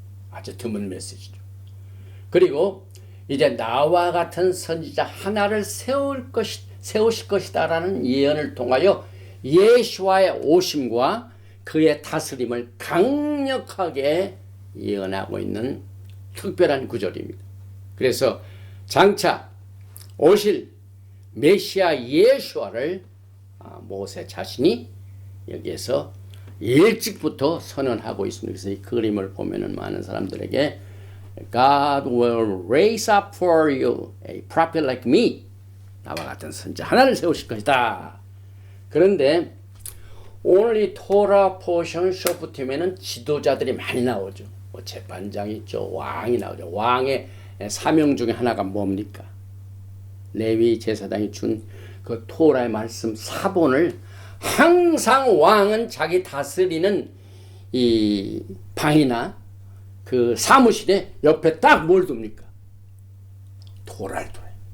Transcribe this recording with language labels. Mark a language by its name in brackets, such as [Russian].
[Korean] 아주 드문 메시지죠. 그리고 이제 나와 같은 선지자 하나를 세우실 것이다 라는 예언을 통하여 예수와의 오심과 그의 다스림을 강력하게 예언하고 있는 특별한 구절입니다. 그래서 장차 오실 메시아 예수와를 모세 자신이 여기에서 일찍부터 선언하고 있습니다. 그래서 이 그림을 보면은 많은 사람들에게 [English] God will raise up for you a prophet like me. [Korean] 나와 같은 선지자 하나를 세우실 것이다. 그런데 오늘 이 토라 포션 쇼프팀에는 지도자들이 많이 나오죠. 뭐 재판장이 있죠. 왕이 나오죠. 왕의 사명 중에 하나가 뭡니까? 레위 제사장이 준 그 토라의 말씀 사본을 항상 왕은 자기 다스리는 이 방이나 그 사무실에 옆에 딱 뭘 둡니까? 토라를 둬요.